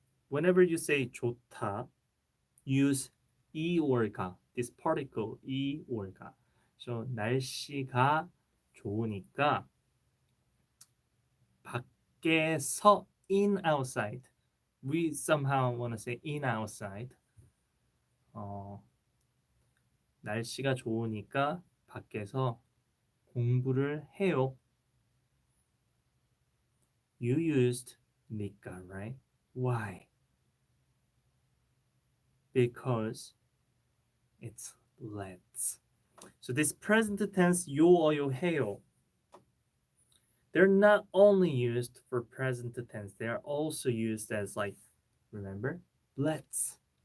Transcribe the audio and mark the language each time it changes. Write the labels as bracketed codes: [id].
[en] Whenever you say 좋다, use 이 or 가. This particle 이 or 가. So [ko] 날씨가 좋으니까 밖에서 [en] in outside. We somehow want to say in outside. [ko] 날씨가 좋으니까 밖에서 공부를 해요. [en] You used 니까, right? Why? Because it's let's. So this present tense 요어요 해요. They're not only used for present tense, they are also used as like, remember? Let's.